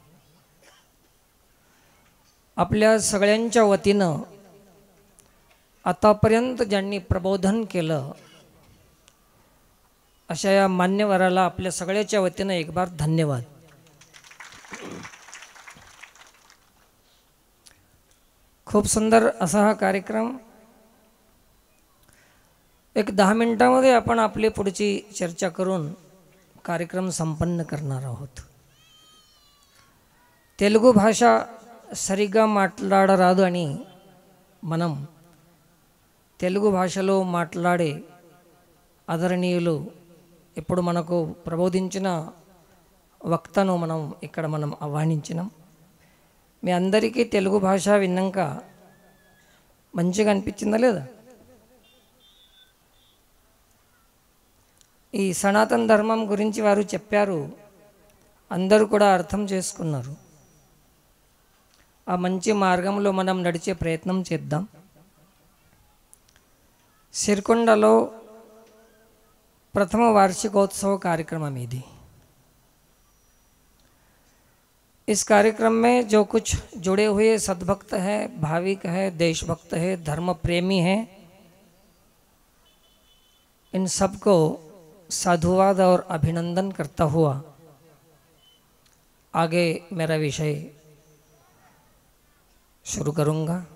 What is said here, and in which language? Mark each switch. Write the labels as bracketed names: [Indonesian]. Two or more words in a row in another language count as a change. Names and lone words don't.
[Marathi] आपल्या सगळ्यांच्या वतीनं आतापर्यंत ज्यांनी प्रबोधन केलं अशा या मान्यवराला आपल्या सगळ्याच्या वतीनं [Hindi] एक बार [Marathi] धन्यवाद. खूप सुंदर असा हा कार्यक्रम. एक 10 मिनिटांमध्ये आपण आपली पुढची चर्चा करून कार्यक्रम संपन्न करणार आहोत. [Telugu] తెలుగు భాష సరిగ్గా మాట్లాడరాదు అని మనం తెలుగు భాషలో మాట్లాడే ఆదరణీయులు ఇప్పుడు మనకు ప్రబోధించిన వక్తను మనం ఆహ్వానించినాం. మీ అందరికీ తెలుగు భాష విన్నాక మంచిగా అనిపించిందా లేదా? ఈ సనాతన ధర్మం గురించి వారు చెప్పారు, అందరూ కూడా అర్థం చేసుకున్నారు. ఆ మంచి మార్గంలో మనం నడిచే ప్రయత్నం చేద్దాం. సిరికొండలో ప్రథమ వార్షికోత్సవ కార్యక్రమ ఇది. [Hindi] इस कार्यक्रम में जो कुछ जुड़े हुए सद्भक्त हैं, भाविक हैं, देशभक्त हैं, धर्म प्रेमी हैं, इन सबको साधुवाद और अभिनंदन करता हुआ आगे मेरा विषय शुरू करूँगा.